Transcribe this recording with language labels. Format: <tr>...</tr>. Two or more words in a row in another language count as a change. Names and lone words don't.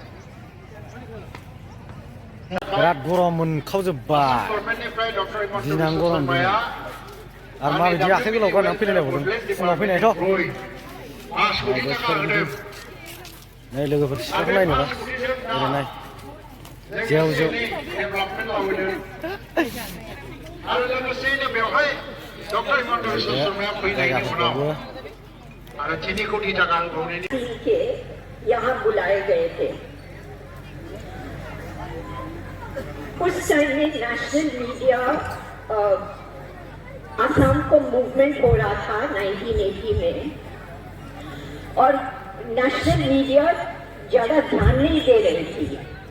<brx>बिराद गरम मोनखावजोब्बाय दिनां गरम आरो माबायदि आखाइ गोलाव गाननानै फैलायलायबावदों फुङाव फैनायथ' नै लोगोफोर सिख्लाखौ नायनोबा ओरै नाय जेव जेव जायगाफोरखौबो</brx> <hi>यहाँ बुलाए गए थे उस टाइम में नेशनल मीडिया असम को मूवमेंट हो रहा था 1980 में और नेशनल मीडिया ज्यादा ध्यान नहीं दे रही थी</hi>